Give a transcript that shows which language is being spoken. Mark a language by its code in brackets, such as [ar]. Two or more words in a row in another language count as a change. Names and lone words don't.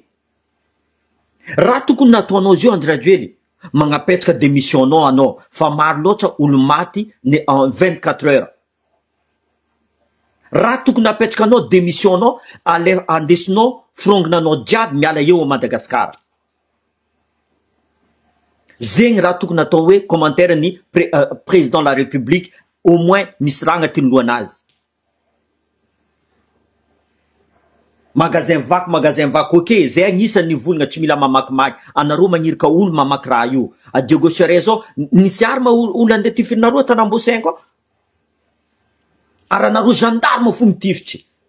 [mg] Raha tokony nataonao zio Anjirajoely, magnapetraka démissionnao anao, fa maro loatra olo maty [fr] en 24 heures. [mg] Raha tokony napetraka anao démissionnao, andesinao frongonanao jiaby miala eo a Madagasikara. Zegny raha tokony natao hoe commentaire ny [fr] président de la République, au moins [mg] misy raha agnatin'ny lohanazy. Magasin vaky, ok, zay agnisan'ny volagna tsy mila mamakimaky. Anareo magnirika olo mamaky raha io. A Diego Sere zao, nisy arma olo andeha tifirinareo Tanambosenky koa. Ary anareo gendarme fo mitifitry.